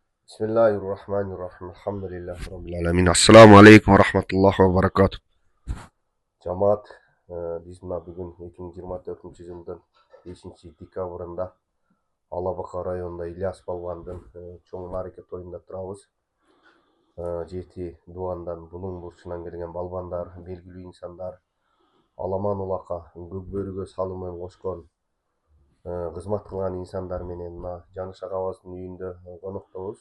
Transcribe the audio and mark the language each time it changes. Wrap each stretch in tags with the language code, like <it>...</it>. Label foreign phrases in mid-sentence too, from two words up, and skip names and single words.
<ar>بسم الله الرحمن الرحيم. الحمد لله رب العالمين. السلام عليكم ورحمة الله وبركاته.</ar> <ky>Жамаат, биз мына бүгүн 2024 жылдын 5 декабрында Ала Бака районунда Ильяс Балбандын чоң мааракет тоюнда турабыз. Жети дубандан Булуң бурчунан келген балбандар, белгилүү инсандар, Аламан улака Көкбөрүгө салымын кошкон кызмат кылган инсандар менен мына Жаныш агабыздын үйүндө коноктобуз.</ky>